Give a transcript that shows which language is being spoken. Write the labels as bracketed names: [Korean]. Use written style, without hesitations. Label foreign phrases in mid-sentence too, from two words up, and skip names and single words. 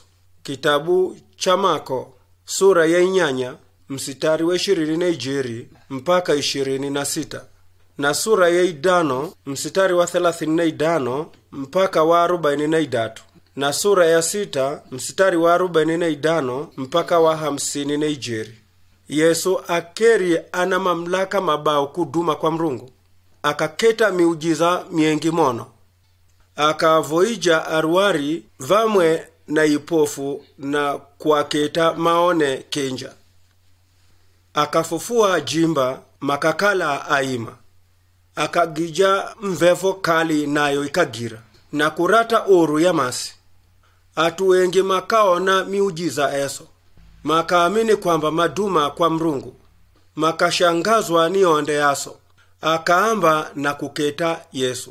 [Swahili] Kitabu cha Marko sura ya 8 mstari wa 22 mpaka 26, na sura ya 5 mstari wa 35 mpaka wa 43, na sura ya 6 mstari wa 45 mpaka wa 50. [Asu] Yesu akeri ana mamlaka mabao kuduma kwa Mrungu. Akaketa miujiza miengi mono. Akavoija arwari vamwe na ipofu na kuaketa maone kenja. Akafufua jimba makakala aima. Akagija mvevo kali nayo ikagira na kurata oru ya masi. Atu wengi makaona miujiza eso, makaamini kwamba maduma kwa Mrungu, makashangazwa ni onde yaso. Akaamba na kuketa Yesu.